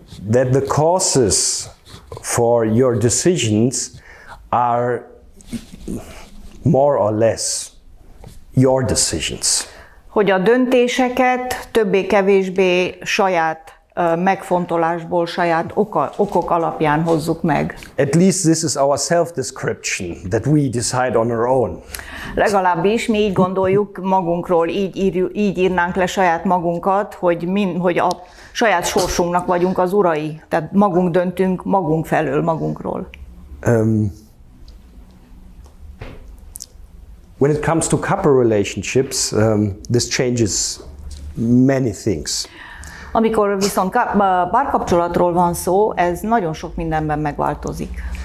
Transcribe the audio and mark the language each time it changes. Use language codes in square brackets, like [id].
[en] that the causes for your decisions are more or less your decisions. [hu] Hogy a döntéseket többé-kevésbé saját megfontolásból, saját okok alapján hozzuk meg. [en] At least this is our self-description, that we decide on our own. [hu] Legalábbis mi így gondoljuk magunkról, így írnánk le saját magunkat, hogy a saját sorsunknak vagyunk az urai. Tehát magunk döntünk magunk felől, magunkról. [en] when it comes to couple relationships, this changes many things. [hu] Amikor viszont párkapcsolatról van szó, ez nagyon sok mindenben megváltozik.